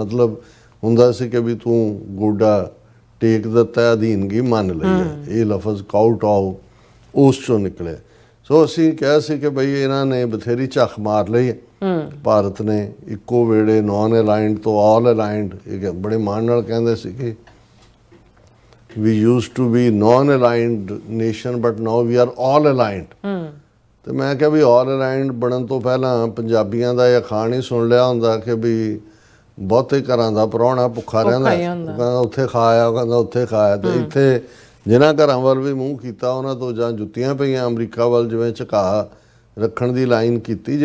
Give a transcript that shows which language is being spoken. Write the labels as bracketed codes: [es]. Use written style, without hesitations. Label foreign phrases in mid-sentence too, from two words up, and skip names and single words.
[pa] ਮਤਲਬ ਹੁੰਦਾ ਸੀ ਕਿ ਵੀ ਤੂੰ ਗੋਡਾ ਟੇਕ ਦਿੱਤਾ, ਅਧੀਨਗੀ ਮੰਨ ਲਈ ਹੈ। ਇਹ ਲਫ਼ਜ਼ ਕਾਊਟਾਊ ਉਸ ਚੋਂ ਨਿਕਲਿਆ। ਸੋ ਅਸੀਂ ਕਿਹਾ ਸੀ ਕਿ ਬਈ ਇਹਨਾਂ ਨੇ ਬਥੇਰੀ ਝੱਖ ਮਾਰ ਲਈ ਹੈ। ਭਾਰਤ ਨੇ ਇੱਕੋ ਵੇਲੇ [en] non aligned [pa] ਤੋਂ [en] all aligned, [pa] ਇਹ ਬੜੇ ਮਾਣ ਨਾਲ ਕਹਿੰਦੇ ਸੀ ਕਿ [en] we used to be non-aligned nation but now we are all aligned। [pa] ਤੇ ਮੈਂ ਕਿਹਾ ਵੀ [en] all aligned [pa] ਬਣਨ ਤੋਂ ਪਹਿਲਾਂ ਪੰਜਾਬੀਆਂ ਦਾ ਇਹ ਅਖਾਣ ਹੀ ਸੁਣ ਲਿਆ ਹੁੰਦਾ ਕਿ ਵੀ ਬਹੁਤੇ ਘਰਾਂ ਦਾ ਪ੍ਰਾਹੁਣਾ ਭੁੱਖਾ ਰਹਿੰਦਾ, ਕਹਿੰਦਾ ਉੱਥੇ ਖਾਇਆ, ਕਹਿੰਦਾ ਉੱਥੇ ਖਾਇਆ। ਤੇ ਇੱਥੇ ਜਿਨ੍ਹਾਂ ਘਰਾਂ ਵੱਲ ਵੀ ਮੂੰਹ ਕੀਤਾ ਉਹਨਾਂ ਤੋਂ ਜਾਂ ਜੁੱਤੀਆਂ ਪਈਆਂ, ਅਮਰੀਕਾ ਵੱਲ ਜਿਵੇਂ ਝੁਕਾ ਰੱਖਣ ਦੀ ਲਾਈਨ ਕੀਤੀ।